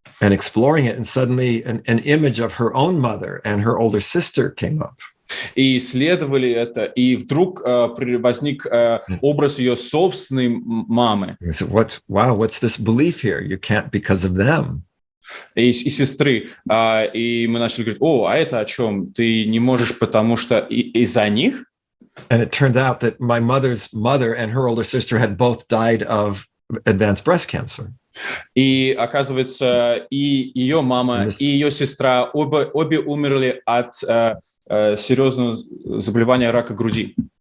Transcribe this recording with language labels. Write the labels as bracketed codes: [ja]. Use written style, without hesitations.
[en] And exploring it, and suddenly an image of her own mother and her older sister came up. [ru] И исследовали это, и вдруг возник образ ее собственной мамы. [en] We said, what's this belief here? You can't because of them. [ru] И сестры. И мы начали говорить, а это о чем? Ты не можешь, потому что из-за них? [en] And it turned out that my mother's mother and her older sister had both died of advanced breast cancer. [ru] И оказывается, и ее мама, и ее сестра обе умерли от серьезного заболевания рака груди.